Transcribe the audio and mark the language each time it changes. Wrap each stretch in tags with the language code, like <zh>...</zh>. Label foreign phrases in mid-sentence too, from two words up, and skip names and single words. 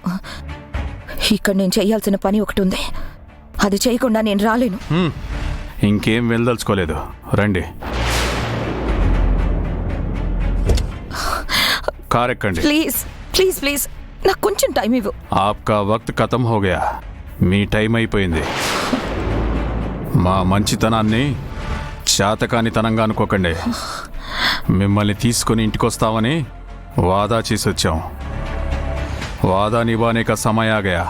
<te>ఇక్కడ నేను చేయాల్సిన పని ఒకటి ఉంది, అది చేయకుండా నేను రాలేను. ఇంకేం వెళ్ళదలుచుకోలేదు, రండి. కారెక్కండి.</te> <en>please please please,</en> <te>నాకు కొంచెం టైం ఇవ్వు.</te> <hi>आपका वक़्त ख़त्म हो गया.</hi> <te>మీ టైం అయిపోయింది. మా మంచితనాన్ని శాతకానితనంగా అనుకోకండి. మిమ్మల్ని తీసుకుని ఇంటికొస్తామని వాదా చేసి వచ్చాం.</te> <hi>वादा निभाने का समय आ गया.</hi>